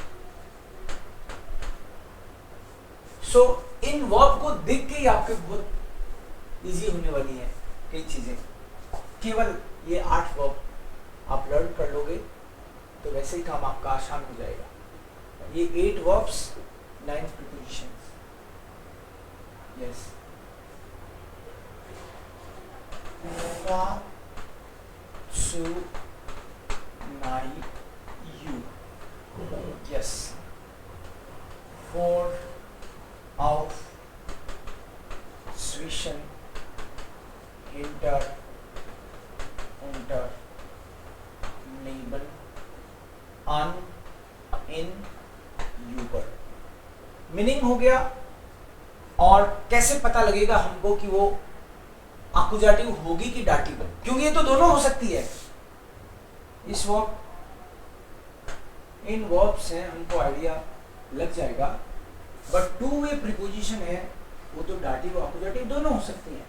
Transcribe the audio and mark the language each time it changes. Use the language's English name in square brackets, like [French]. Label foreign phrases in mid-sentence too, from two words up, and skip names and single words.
[Hindi] सो इन वर्ब को देख के ही आपके बहुत इजी होने वाली है कई चीजें. केवल ये 8 वर्ब आप लर्न कर लोगे तो वैसे ही काम आपका आसान हो जाएगा. [English] ये 8 वर्ब्स ninth preposition. Yes. To you. Yes. [German] For auf zwischen hinter unter neben an in über. [Hindi] मीनिंग हो गया। और कैसे पता लगेगा हमको कि वो आकुजाटिव होगी कि डाटिव, क्योंकि ये तो दोनों हो सकती है। इस वर्ब इन वर्ब से हमको आइडिया लग जाएगा, बट [English] two way preposition [Hindi] है, वो तो डाटिव और आकुजाटिव दोनों हो सकती हैं।